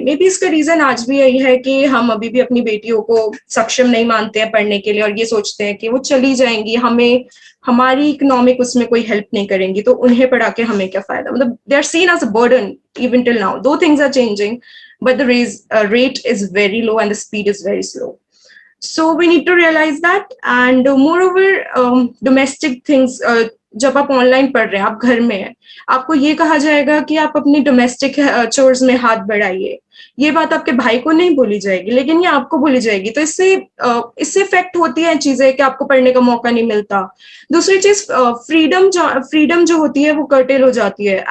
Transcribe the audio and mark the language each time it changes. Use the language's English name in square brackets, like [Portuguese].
[Hindi] May be इसका reason आज भी यही है कि हम अभी भी अपनी बेटियों को सक्षम नहीं मानते हैं पढ़ने के लिए और ये सोचते हैं कि वो चली जाएंगी, हमें हमारी इकोनॉमिक उसमें कोई हेल्प नहीं करेंगी, तो उन्हें पढ़ा के हमें क्या फायदा। [English] मतलब they are seen as a burden even till now, though things are changing but the rate is very low and the speed is very slow. So we need to realize that, and moreover domestic things, [Hindi] जब आप online पढ़ रहे हैं, आप घर में हैं, आपको ये कहा जाएगा कि आप अपनी डोमेस्टिक चोर्स में हाथ बढ़ाइए। ये बात आपके भाई को नहीं बोली जाएगी, लेकिन ये आपको बोली जाएगी। तो इससे इफेक्ट होती है चीजें कि आपको पढ़ने का मौका नहीं मिलता। दूसरी चीज, फ्रीडम जो होती है वो कर्टेल हो जाती है।